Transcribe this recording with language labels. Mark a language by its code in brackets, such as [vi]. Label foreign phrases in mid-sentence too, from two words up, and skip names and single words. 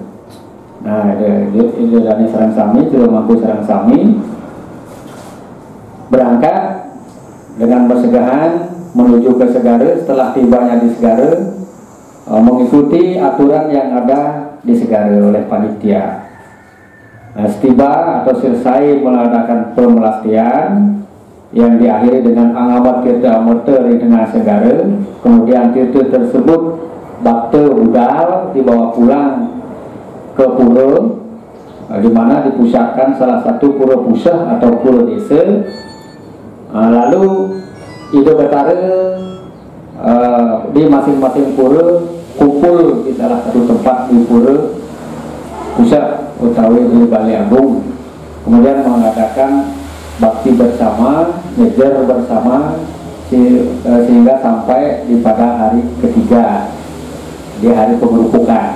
[id] Nah, ini dari Sarang Sami, Tulungagung Sarang Sami berangkat dengan bersegahan menuju ke Segara. Setelah tibanya di Segara, mengikuti aturan yang ada di Segara oleh panitia. Nah, setiba atau selesai mengadakan pemelastian yang diakhiri dengan angabat tirta amurta di tengah Segara, kemudian tirta tersebut [ban] bakte budal [id] dibawa pulang ke pura, di mana dipusatkan salah satu pura pusat atau pura desa. Lalu Ido Betara di masing-masing pura kumpul di salah satu tempat di pura pusat utawi di Balai Agung, kemudian mengadakan bakti bersama, ngejar bersama sehingga sampai di pada hari ketiga, di hari pengerupukan.